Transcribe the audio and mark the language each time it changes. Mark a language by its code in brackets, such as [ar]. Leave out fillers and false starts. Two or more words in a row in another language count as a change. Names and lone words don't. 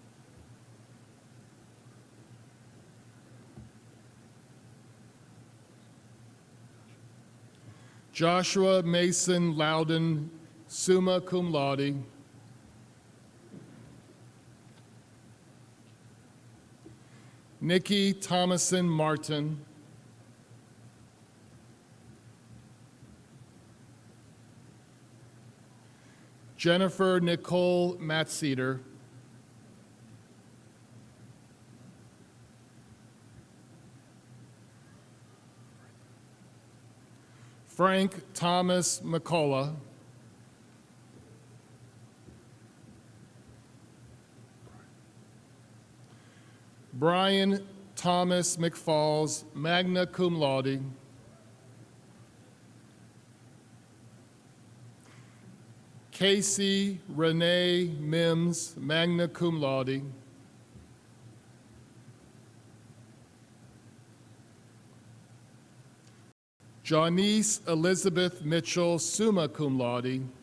[en] Joshua Mason Loudon, [la] summa cum laude. [en] Nikki Thomason Martin. Jennifer Nicole Matseder. Frank Thomas McCullough. Brian Thomas McFalls, [la] magna cum laude. [en] Casey Renee Mims, [la] magna cum laude. [en] Janice Elizabeth Mitchell, [la] summa cum laude.